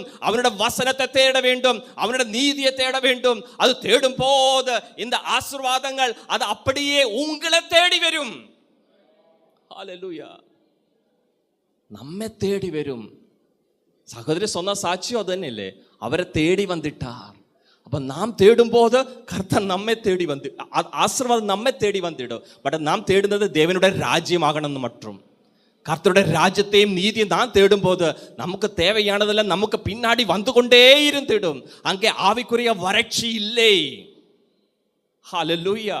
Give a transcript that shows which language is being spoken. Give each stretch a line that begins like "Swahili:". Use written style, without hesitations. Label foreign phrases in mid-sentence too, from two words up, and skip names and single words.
Tamil: அவனுடைய வசனத்தை தேட வேண்டும். அவனுடைய நீதியை தேட வேண்டும். அது தேடும் போது இந்த ஆசீர்வாதங்கள் அது அப்படியே உங்களை தேடி வரும். ஹalleluya. நம்மை தேடி வரும். சகோதரி சொன்ன சாட்சியம் அது
Malayalam: തന്നെ ഇല്ലേ? അവരെ തേടി വന്നിട്ടാർ.
Tamil: அப்போ நாம் தேடும் போது கர்த்தர் நம்மை தேடி வந்து ஆசீர்வாதம் நம்மை தேடி வந்துடும். பட் நாம் தேடுന്നത് தேவனுடைய ராஜ்யமாகணும். மற்றும் கர்த்தருடைய ராஜ்யத்தையும் நீதியும் தான் தேடும் போது நமக்கு தேவையானதெல்லாம் நமக்கு பின்னாடி வந்து கொண்டே இருந்திடும். அங்கே ஆவிக்குரிய வறட்சி இல்லை. ஹalleluya.